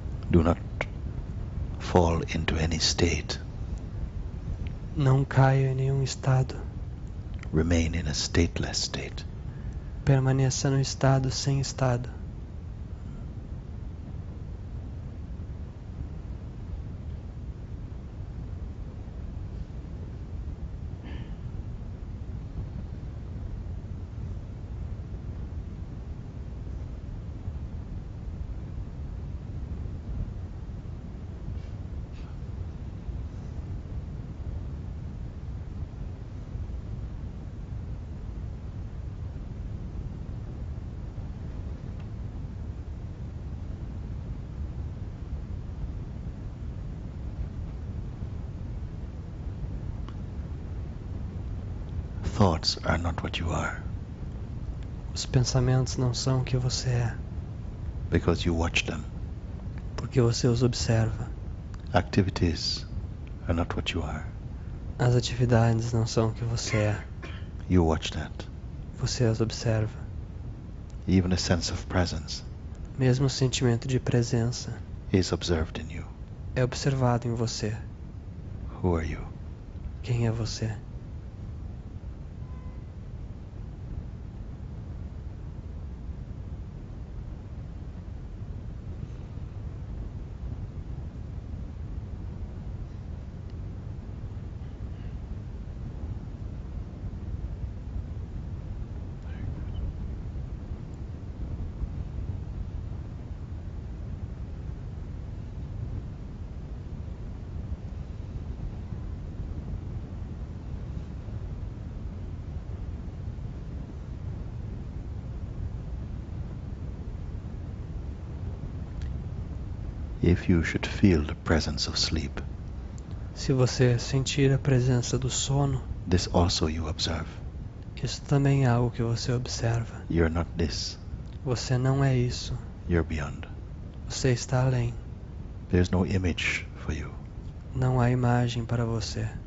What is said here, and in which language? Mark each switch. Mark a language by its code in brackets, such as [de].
[en] Do not fall into any state. [pt] Não caia em nenhum estado. [en] Remain in a stateless state. [pt] Permaneça no estado sem estado. [en] Thoughts are not what you are, [pt] Os pensamentos não são o que você é, [en] because you watch them. [pt] porque você os observa. [en] Activities are not what you are. [pt] As atividades não são o que você é, [en] You watch that. [pt] você as observa. [en] Even a sense of presence [pt] Mesmo o sentimento de presença [en] is observed in you. [pt] é observado em você. [en] Who are you? [pt] Quem é você? [en] If you should feel the presence of sleep, [pt] Se você sentir a presença do sono, [en] this also you observe. [pt] isso também é algo que você observa. [en] You're not this. [pt] Você não é isso. [en] You're beyond. [pt] Você está além. [en] There's no image for you, [pt] Não há imagem para você.